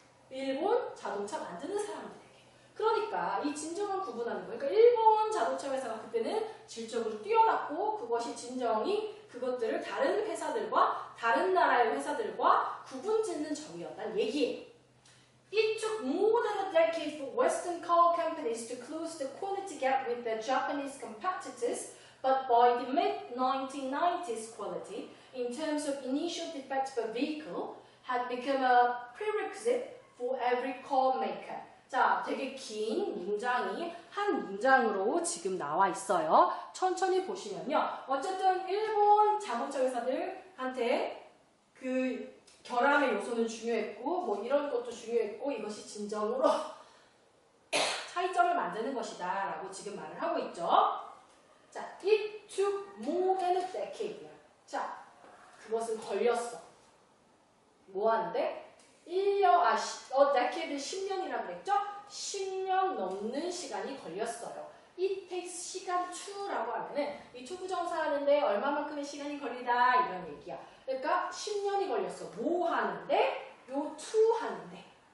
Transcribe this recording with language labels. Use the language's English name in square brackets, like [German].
[Korean] 일본 자동차 만드는 사람들에게. 그러니까 이 진정한 구분하는 거. 그러니까 일본 자동차 회사가 그때는 질적으로 뛰어났고 그것이 진정이 그것들을 다른 회사들과 다른 나라의 회사들과 구분짓는 점이었다는 얘기예요. [English] It took more than a decade for Western car companies to close the quality gap with their Japanese competitors, but by the mid-1990s, quality, in terms of initial defects per vehicle, had become a prerequisite for every car maker. [Korean] 자, 되게 긴 문장이 한 문장으로 지금 나와 있어요. 천천히 보시면요. 어쨌든 일본 자동차 회사들한테 그 결함의 요소는 중요했고 뭐 이런 것도 중요했고 이것이 진정으로 차이점을 만드는 것이다 라고 지금 말을 하고 있죠. [English] 자, it took more than a decade. [Korean] 자, 그것은 걸렸어. 뭐 하는데? decade 10년이라고 그랬죠? 10년 넘는 시간이 걸렸어요. It takes 시간 to라고 하면은 이 to 부정사 하는데 얼마만큼의 시간이 걸리다 이런 얘기야. 그러니까 10년이 걸렸어. 뭐 하는데? 요 to 하는데.